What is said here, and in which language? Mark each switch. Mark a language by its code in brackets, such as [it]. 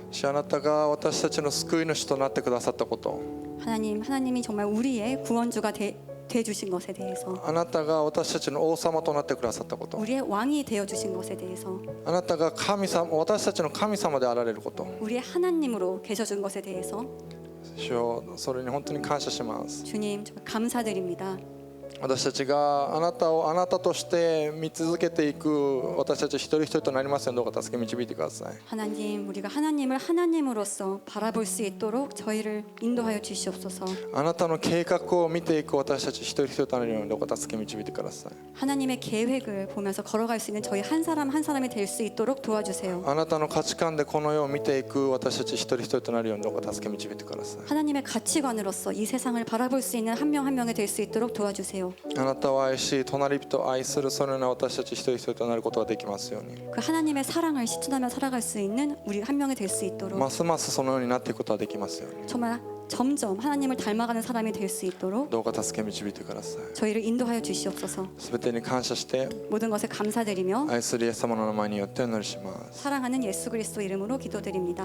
[ja] 主、あなたが私たちの救い主となってくださったこと、 [ko] 하나님이 정말 우리의 구원주가 되주신 것에 대해서, [ja] あなたが私たちの王様となってくださったこと、 [ko] 우리의 왕이 되어주신 것에 대해서, [ja] あなたが神様、私たちの神様であられること、 [ko] 우리의 하나님으로 계셔준 것에 대해서 [ja] 主よ、それに本当に感謝します。 [ko] 주님 정말 감사드립니다. [ja] 私たちがあなたをあなたとして見続けていく私たち一人一人となりますように、どうか助け導いてください。 [ko] 하나님, 우리가 하나님을 하나님으로서 바라볼 수 있도록 저희를 인도하여 주시옵소서. [ja] あなたの計画を見ていく私たち一人一人となるように、どうか助け導いてください。 [ko] 하나님의 계획을 보면서 걸어갈 수 있는 저희 한 사람 한 사람이 될 수 있도록 도와주세요. [ja] あなたの価値観でこの世を見ていく私たち一人一人となるように、どうか助け導いてください。 [ko] 하나님의 가치관으로서 이 세상을 바라볼 수 있는 한 명 한 명이 될 수 있도록 도와주세요. [ja] あなたを愛し、隣人を愛するそのような私たち一人一人となることができますように、 [ko] 그 하나님의 사랑을 실천하며 살아갈 수 있는 우리 한 명이 될 수 있도록, [ja] ますますそのようになっていくことができますように、 [ko] 정말 점점 하나님을 닮아가는 사람이 될 수 있도록 [ja] どうか助け導いてください。 [ko] 저희를 인도하여 주시옵소서. [ja] すべてに感謝して、 [ko] 모든 것에 감사드리며 [ja] 愛するイエス様の名前によってお祈りします。 [ko] 사랑하는 예수 그리스도 이름으로 기도드립니다.